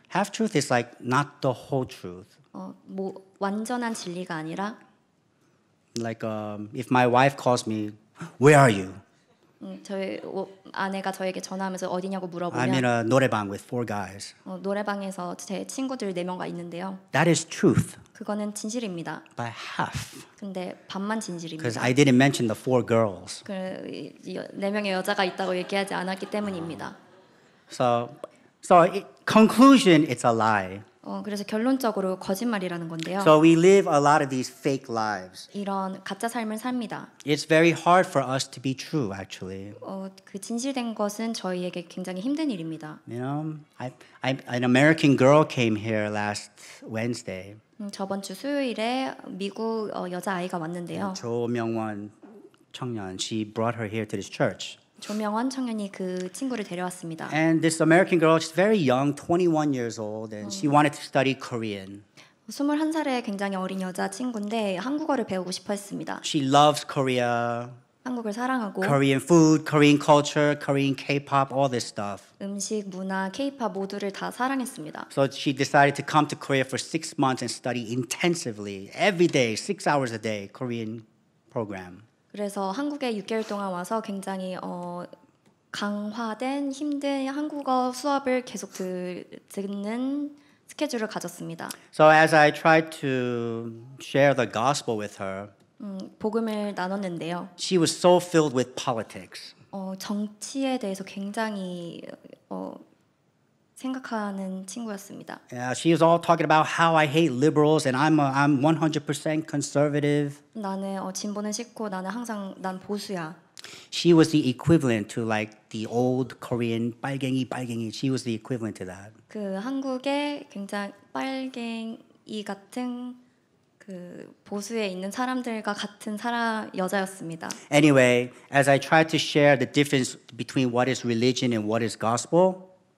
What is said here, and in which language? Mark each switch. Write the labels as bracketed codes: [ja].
[en] half truth is like not the whole truth. [ko] 완전한 진리가 아니라 [en] Like if my wife calls me, where are you? [ko] 저희 아내가 저에게 전화하면서 어디냐고 [en] I'm [ko] 물어보면 [en] in a 노래방 with 4 guys. [ko] 노래방에서 제 친구들 4명과 있는데요. [en] That is truth [ko] 그거는 진실입니다. [en] by half. [ko] 근데 반만 [en] Because I didn't mention the 4 girls. [ko] 4명의 여자가 있다고 얘기하지 않았기 때문입니다. [en] So conclusion, it's a lie. [ko] 그래서 결론적으로 거짓말이라는 건데요. [en] So we live a lot of these fake lives. [ko] 이런 가짜 삶을 삽니다. [en] It's very hard for us to be true, actually. [ko] 그 진실된 것은 저희에게 굉장히 힘든 일입니다. [en] An American girl came here last Wednesday. [ko] 저번 주 수요일에 미국 여자 아이가 왔는데요. [en] 조명원 청년, she brought her here to this church. [ko] 조명원 청년이 그 친구를 데려왔습니다. [en] And this American girl, she's very young, 21 years old, and she wanted to study Korean. [ko] 21살의 굉장히 어린 여자 친구인데 한국어를 배우고 싶어 했습니다. [en] She loves Korea, [ko] 한국을 사랑하고 [en] Korean food, Korean culture, Korean K-pop, all this stuff. [ko] 음식, 문화, K-팝 모두를 다 사랑했습니다. [en] So she decided to come to Korea for 6 months and study intensively, every day, 6 hours a day, Korean program. [ko] 그래서 한국에 6개월 동안 와서 굉장히 강화된 힘든 한국어 수업을 계속 듣는 스케줄을 가졌습니다. [en] So as I tried to share the gospel with her, [ko] 복음을 나눴는데요. [en] she was so filled with politics. [ko] 정치에 대해서 굉장히 생각하는 친구였습니다. [en] She was all talking about how I hate liberals and I'm 100% conservative. [ko] 나는 진보는 싫고 나는 항상 난 보수야. [en] She was the equivalent to like the old Korean 빨갱이. She was the equivalent to that. [ko] 그 한국의 굉장히 빨갱이 같은 그 보수에 있는 사람들과 같은 여자였습니다. [en] Anyway, as I tried to share the difference between what is religion and what is gospel,